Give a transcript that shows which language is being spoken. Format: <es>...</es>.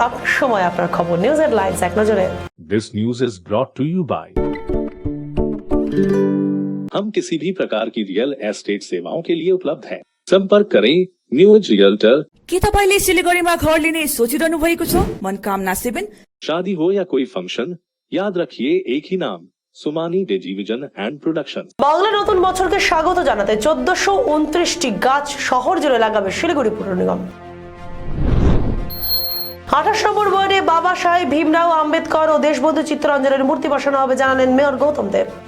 <bn>আপনার সময়, আপনার খবর, নিউজ হেডলাইন্স এক নজরে।</bn> <en>This news is brought to you by</en> <hi>हम किसी भी प्रकार की रियल एस्टेट सेवाओं के लिए उपलब्ध हैं। संपर्क करें न्यूज रियल्टर।</hi> <ne>के तपाईले सिलिगुडीमा घर लिने सोचिरहनु भएको छ? मनकामना 7</ne> <hi>शादी हो या कोई फंक्शन, याद रखिए एक ही नाम, सुमानी डिजीविजन एंड प्रोडक्शन।</hi> <bn>বাংলা নতুন বছরকে স্বাগত জানাতে 1429টি গাছ শহর জুড়ে লাগাবে শিলিগুড়ি পুর নিগম। 28 নম্বর ওয়ার্ডে বাবা সাহেব ভীমরাও আম্বেদকর ও দেশবন্ধু চিত্তরঞ্জনের মূর্তি বসানো হবে, জানালেন মেয়র গৌতম দেব।</bn>